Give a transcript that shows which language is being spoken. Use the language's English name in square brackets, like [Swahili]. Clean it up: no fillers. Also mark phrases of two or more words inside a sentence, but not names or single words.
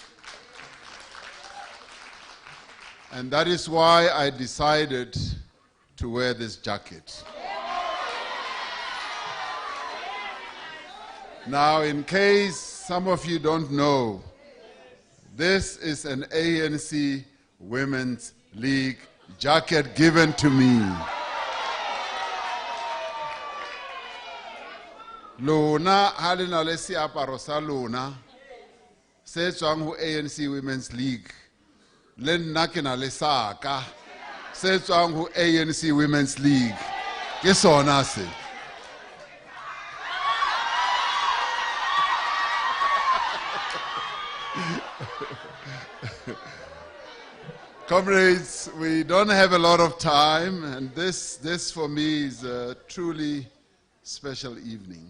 [English] And that is why I decided to wear this jacket. Now, in case some of you don't know, this is an ANC Women's League jacket given to me. [Southern Sotho] Lona halina le siaparo sa lona se tswang ho ANC Women's League. Le nna ke na le saka se tswang ho ANC Women's League. Ke sona se. [English] Comrades, we don't have a lot of time, and this for me is a truly special evening.